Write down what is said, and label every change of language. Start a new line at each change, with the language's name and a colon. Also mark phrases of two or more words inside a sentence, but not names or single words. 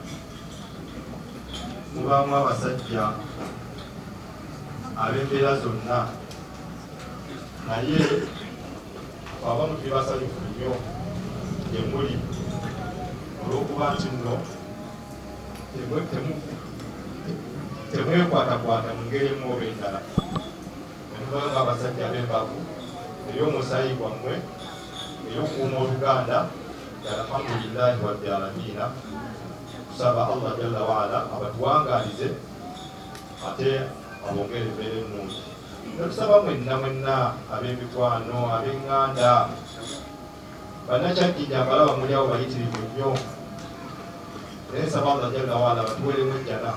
Ganda: mubaamu abasajja ab'embeera zonna naye abamu tuli basanyufu nnyo gye muli olw'okuba nti nno temwekwatakwata mu ngeri emu oba endala. Nemubanga abasajja ab'embavu eby'omusaayi gwammwe eby'okukuuma oluganda
Arabic: الحمد لله رب العالمين.
Ganda: Tusaba
Arabic: الله جل وعلا
Ganda: abatuwangaalize ate abongere embeera ennungi. Netusaba mwenna ab'emikwano ab'eŋŋanda bannakyajjija abalaba muli awo bayitirivu nnyo naye nsaba
Arabic: الله جل وعلا
Ganda: batuweeremu ejjana.